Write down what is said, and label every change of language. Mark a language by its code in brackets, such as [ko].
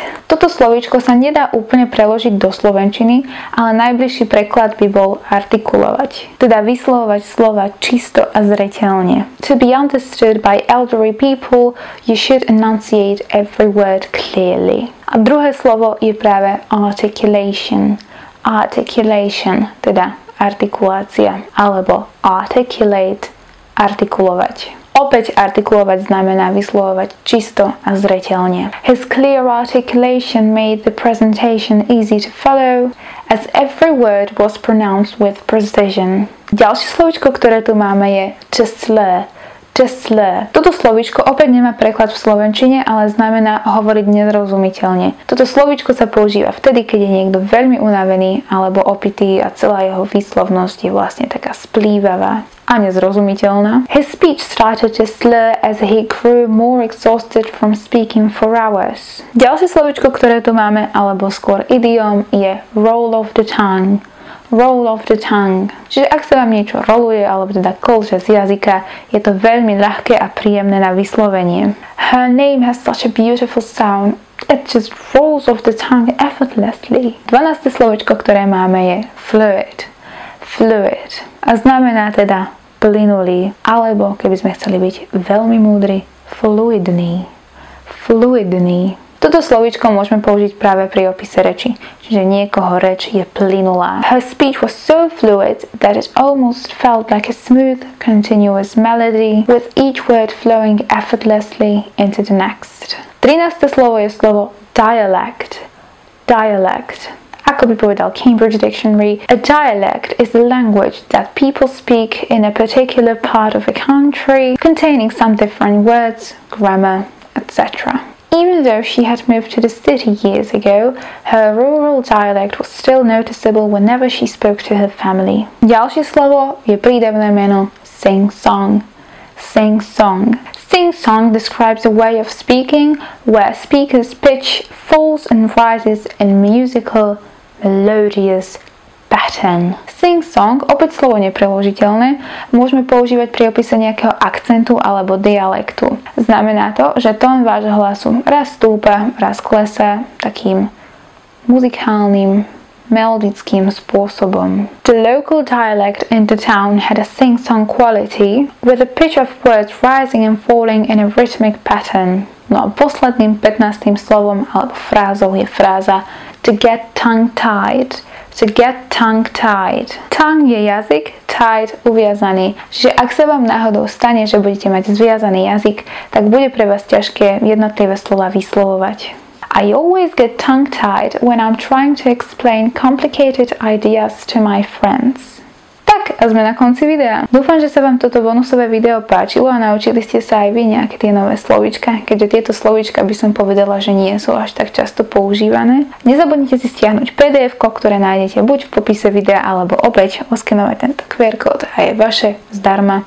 [sk] Toto slovíčko sa nedá úplne preložiť do slovenčiny, ale najbližší preklad by bol artikulovať. Teda vyslovovať slova čisto a zreteľne. [en] To be understood by elderly people, you should enunciate every word clearly. [sk] A druhé slovo je práve articulation. Articulation, teda artikulácia, alebo articulate, artikulovať. Opäť artikulovať znamená vyslovovať čisto a zreteľne. [en] His clear articulation made the presentation easy to follow, as every word was pronounced with precision. [sk] Ďalšie slovíčko, ktoré tu máme, je to slur. Toto slovíčko opäť nemá preklad v slovenčine, ale znamená hovoriť nezrozumiteľne. Toto slovíčko sa používa vtedy, keď je niekto veľmi unavený alebo opitý a celá jeho výslovnosť je vlastne taká splývavá. a nezrozumiteľná. [en] His speech started to slur as he grew more exhausted from speaking for hours. [sk] Ďalšie slovičko, ktoré tu máme, alebo skôr idiom, je [en] roll of the tongue. Roll of the tongue. [sk] Čiže ak sa vám niečo roluje, alebo teda kolže z jazyka, je to veľmi ľahké a príjemné na vyslovenie. [en] Her name has such a beautiful sound. It just rolls off the tongue effortlessly. [sk] 12. slovičko, ktoré máme, je fluid. Fluid. A znamená teda plynulý, alebo keby sme chceli byť veľmi múdri, fluidný. Fluidný. Toto slovíčko môžeme použiť práve pri opise reči, čiže niekoho reč je plynulá. [en] Her speech was so fluid that it almost felt like a smooth, continuous melody with each word flowing effortlessly into the next. 13. [sk] slovo je slovo dialect. Dialect. Ako by povedal [en] Cambridge Dictionary, a dialect is the language that people speak in a particular part of a country, containing some different words, grammar, etc. Even though she had moved to the city years ago, her rural dialect was still noticeable whenever she spoke to her family. [sk] Ďalšie slovo je prídavné meno sing-song. Sing-song. [en] Sing-song describes a way of speaking where a speaker's pitch falls and rises in musical, melodious pattern. [sk] Sing-song, opäť slovo nepreložiteľné, môžeme používať pri opise nejakého akcentu alebo dialektu. Znamená to, že tón vášho hlasu raz stúpa, raz klesá takým muzikálnym, melodickým spôsobom. [en] The local dialect in the town had a sing-song quality with a pitch of words rising and falling in a rhythmic pattern. [sk] No a posledným 15. slovom alebo frázou je fráza [en] to get tongue-tied. To get tongue-tied. [sk] Tongue je jazyk, tied uviazaný. Čiže ak sa vám náhodou stane, že budete mať zviazaný jazyk, tak bude pre vás ťažké jednotlivé slova vyslovovať. [en] I always get tongue-tied when I'm trying to explain complicated ideas to my friends. [sk] Tak, a sme na konci videa. Dúfam, že sa vám toto bonusové video páčilo a naučili ste sa aj vy nejaké tie nové slovíčka, keďže tieto slovíčka by som povedala, že nie sú až tak často používané. Nezabudnite si stiahnuť PDF-ko, ktoré nájdete buď v popise videa, alebo opäť oskenovať tento QR kód a je vaše zdarma.